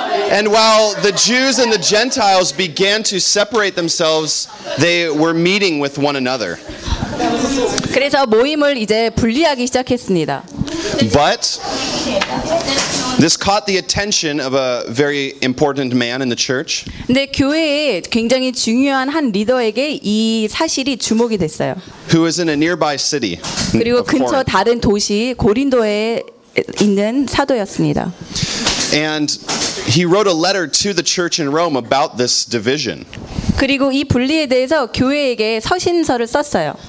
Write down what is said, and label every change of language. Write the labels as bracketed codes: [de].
[en] And while the Jews and the Gentiles began to separate themselves, they were meeting with one another. [ko] 그래서 모임을 이제 분리하기 시작했습니다. [en] But this caught the attention of a very important man in the church. [ko] 근데 교회에 굉장히 중요한 한 리더에게 이 사실이 주목이 됐어요. [en] Who is in a nearby city? [ko] 그리고 근처 다른 도시 고린도에 있는 사도였습니다. [en] And he wrote a letter to the church in Rome about this division. [ko] 그리고 이 분리에 대해서 교회에게 서신서를 썼어요.